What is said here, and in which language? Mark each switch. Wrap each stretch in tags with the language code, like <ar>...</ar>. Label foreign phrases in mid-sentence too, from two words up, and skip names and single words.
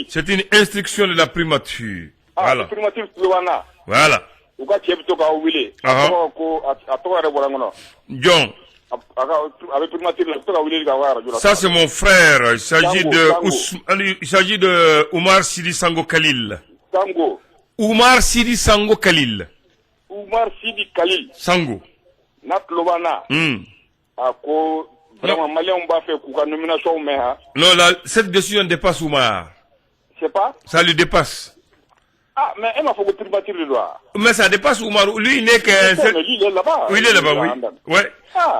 <fr>C'est une instruction de la primature. Ah, voilà. La primature Louana. Voilà. John. Ça c'est mon frère. Il s'agit de Oumar Sidi Sango Khalil. Sango. Oumar Sidi Sango Khalil. Oumar Sidi Khalil. Sango. Nat Louana. Ako vraiment malien on va faire quoi nomination mais non, cette décision dépasse Oumar. C'est pas? Ça lui dépasse. Ah, mais il m'a fait primature le droit. Mais ça dépasse Oumarou. Lui, il n'est que... Lui, il est là-bas. Oui, il est là-bas, oui. Ouais. Ah,</fr>